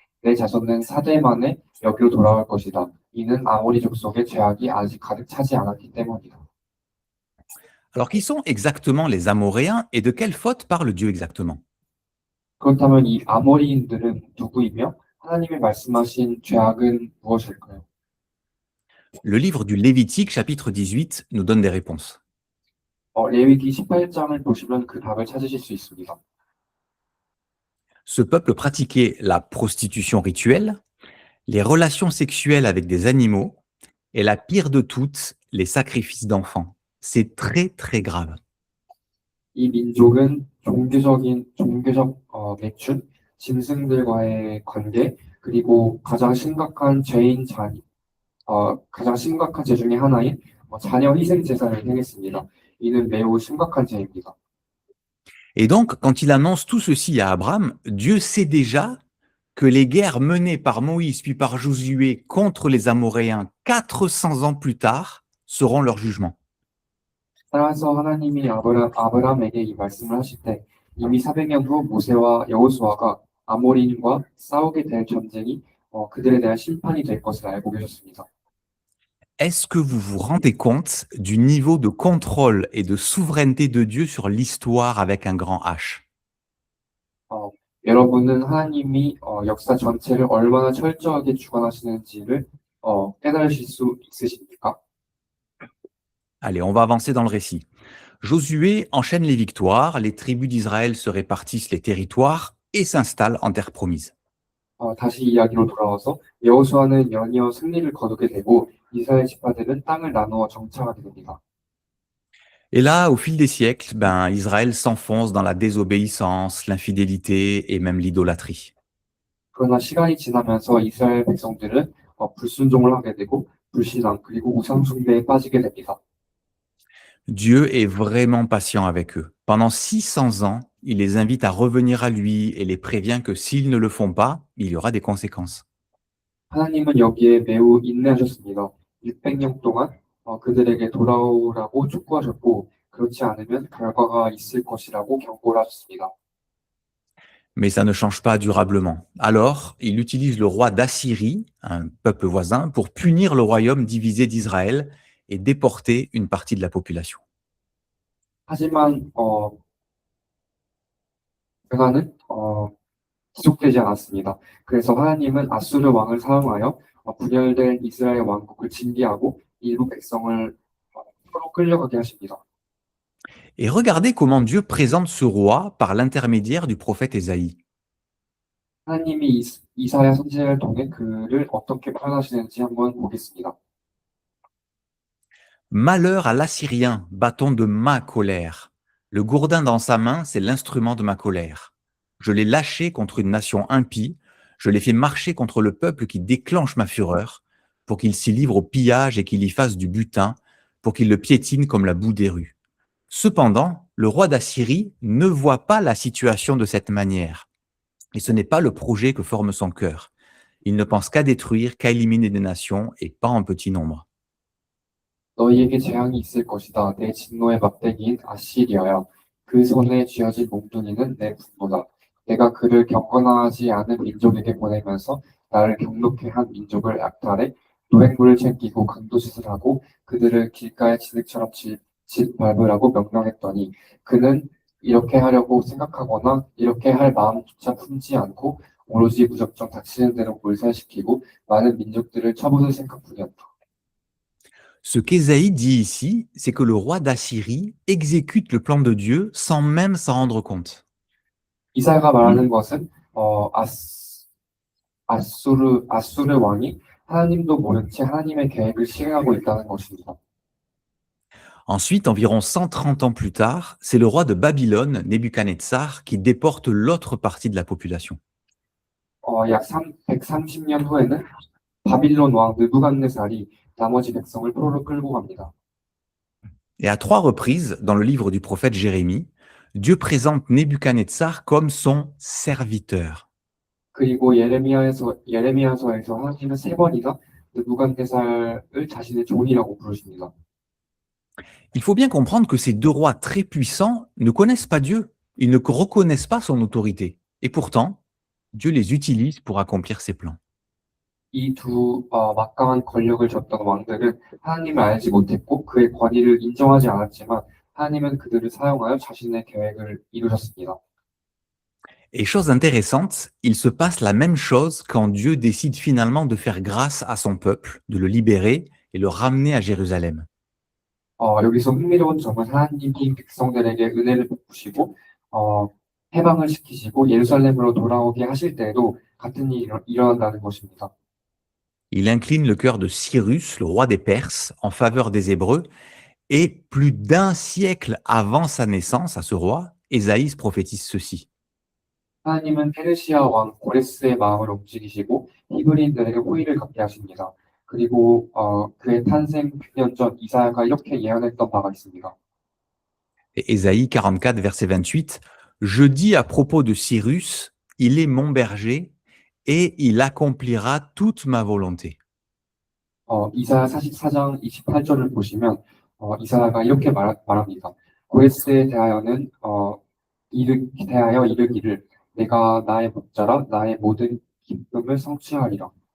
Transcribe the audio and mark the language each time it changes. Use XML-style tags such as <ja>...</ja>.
<ko>내 자손은 4대 만에 여기로 돌아올 것이다. 이는 아모리 족속의 죄악이 아직 가득 차지 않았기 때문이다.</ko> <fr>Alors, qui sont exactement les Amoréens et de quelle faute parle Dieu exactement?</fr> <ko>그렇다면 이 아모리인들은 누구이며 하나님이 말씀하신 죄악은 무엇일까요?</ko> <fr>Le livre du Lévitique, chapitre 18, nous donne des réponses.</fr> <ko>레위기 18장을 보시면 그 답을 찾으실 수 있습니다.</ko> <fr>Ce peuple pratiquait la prostitution rituelle, les relations sexuelles avec des animaux, et la pire de toutes, les sacrifices d'enfants. C'est très, très grave.</fr> <ko>이 민족은 종교적 매춘, 짐승들과의 관계, 그리고 가장 심각한 죄 중에 하나인 자녀 희생 제사를 행했습니다. 이는 매우 심각한 죄입니다.</ko> <fr>Et donc, quand il annonce tout ceci à Abraham, Dieu sait déjà que les guerres menées par Moïse puis par Josué contre les Amoréens 400 ans plus tard seront leur jugement.</fr> <ko>따라서 하나님이 아브라함에게 이 말씀을 하실 때 이미 400년 후 모세와 여호수아가 아모리인과 싸우게 될 전쟁이 그들에 대한 심판이 될 것을 알고 계셨습니다.</ko> <fr>Est-ce que vous vous rendez compte du niveau de contrôle et de souveraineté de Dieu sur l'histoire avec un grand H?</fr> <ko>여러분은 하나님이 역사 전체를 얼마나 철저하게 주관하시는지를 깨달으실 수 있으십니까?</ko> <fr>Allez, on va avancer dans le récit. Josué enchaîne les victoires, les tribus d'Israël se répartissent les territoires et s'installent en terre promise.</fr> <ko>다시 이야기로 돌아와서 여호수아는 연이어 승리를 거두게 되고 이스라엘 지파들은 땅을 나누어 정착하게 됩니다.</ko> <fr>Et là, au fil des siècles, Israël s'enfonce dans la désobéissance, l'infidélité et même l'idolâtrie.</fr> <ko>그러나 시간이 지나면서 이스라엘 백성들은 불순종을 하게 되고 불신앙 그리고 우상 숭배에 빠지게 됩니다.</ko> <fr>Dieu est vraiment patient avec eux. Pendant 600 ans, il les invite à revenir à lui et les prévient que s'ils ne le font pas, il y aura des conséquences.</fr> <ko>하나님은 여기에 매우 인내하셨습니다. 600년 동안 그들에게 돌아오라고 촉구하셨고 그렇지 않으면 결과가 있을 것이라고 경고를 하셨습니다.</ko> <fr>Mais ça ne change pas durablement. Alors, il utilise le roi d'Assyrie, un peuple voisin, pour punir le royaume divisé d'Israël et déporter une partie de la population.</fr> <ko>하지만 변화는 지속되지 않았습니다. 그래서 하나님은 아수르 왕을 사용하여 분열된 이스라엘 왕국을 징계하고 일부 백성을 서로 끌려가게 하십니다.</ko> <fr>Et regardez comment Dieu présente ce roi par l'intermédiaire du prophète Ésaïe.</fr> <ko>하나님이 이사야 선지자를 통해 그를 어떻게 표현하시는지 한번 보겠습니다.</ko> <fr>Malheur à l'Assyrien, bâton de ma colère. Le gourdin dans sa main, c'est l'instrument de ma colère. Je l'ai lâché contre une nation impie, je l'ai fait marcher contre le peuple qui déclenche ma fureur, pour qu'il s'y livre au pillage et qu'il y fasse du butin, pour qu'il le piétine comme la boue des rues. Cependant, le roi d'Assyrie ne voit pas la situation de cette manière. Et ce n'est pas le projet que forme son cœur. Il ne pense qu'à détruire, qu'à éliminer des nations et pas en petit nombre.</fr> <ko>너희에게 재앙이 있을 것이다. 내 진노의 막대기인 아시리아야. 그 손에 쥐어진 몽둥이는 내 분노다. 내가 그를 경건하지 않은 민족에게 보내면서 나를 경록해 한 민족을 약탈해 노획물을 챙기고 강도짓을 하고 그들을 길가의 진흙처럼 밟으라고 명령했더니 그는 이렇게 하려고 생각하거나 이렇게 할 마음조차 품지 않고 오로지 무작정 닥치는 대로 몰살시키고 많은 민족들을 쳐부술 생각뿐이었다.</ko> <fr>Ce qu'Ésaïe dit ici, c'est que le roi d'Assyrie exécute le plan de Dieu sans même s'en rendre compte.</fr> <ko>이사야가 말하는 것은 아수르 왕이 하나님도 모른 채 하나님의 계획을 실행하고 있다는 것입니다.</ko> <fr>Ensuite, environ 130 ans plus tard, c'est le roi de Babylone, Nebuchadnezzar, qui déporte l'autre partie de la population.</fr> <ko>약 130년 후에는 바빌론 왕 느부갓네살이 나머지 백성을 포로로 끌고 갑니다.</ko> <fr>Et à 3 reprises, dans le livre du prophète Jérémie, Dieu présente Nebuchadnezzar comme son serviteur.</fr> <ko>그리고 예레미야서에서 하나님은 3번이나 느부갓네살을 자신의 종이라고 부르십니다.</ko> <fr>Il faut bien comprendre que ces deux rois très puissants ne connaissent pas Dieu. Ils ne reconnaissent pas son autorité. Et pourtant, Dieu les utilise pour accomplir ses plans.</fr> <ko>이 두 막강한 권력을 줬던 왕들은 하나님을 알지 못했고 그의 권위를 인정하지 않았지만 하나님은 그들을 사용하여 자신의 계획을 이루셨습니다.</ko> <fr>Et chose intéressante, il se passe la même chose quand Dieu décide finalement de faire grâce à son peuple, de le libérer et le ramener à Jérusalem.</fr> <ko>여기서 흥미로운 점은 하나님이 백성들에게 은혜를 베푸시고 해방을 시키시고 예루살렘으로 돌아오게 하실 때에도 같은 일이 일어난다는 것입니다.</ko> <fr>Il incline le cœur de Cyrus, le roi des Perses, en faveur des Hébreux, et plus d'un siècle avant sa naissance à ce roi, Ésaïe prophétise ceci.</fr> <ko>하나님은 페르시아 왕 고레스의 마음을 움직이시고 히브리인들에게 호의를 갖게 하십니다. 그리고 그의 탄생 100년 전 이사야가 이렇게 예언했던 바가 있습니다.</ko> <fr>Et Ésaïe 44, verset 28, « Je dis à propos de Cyrus, il est mon berger, et il accomplira toute ma volonté. »</fr> <ko>이사야 44장 28절을 보시면 이사야가 이렇게 말합니다. 고레스에 대하여 이르기를 내가 나의 목자라 나의 모든 기쁨을 성취하리라.</ko>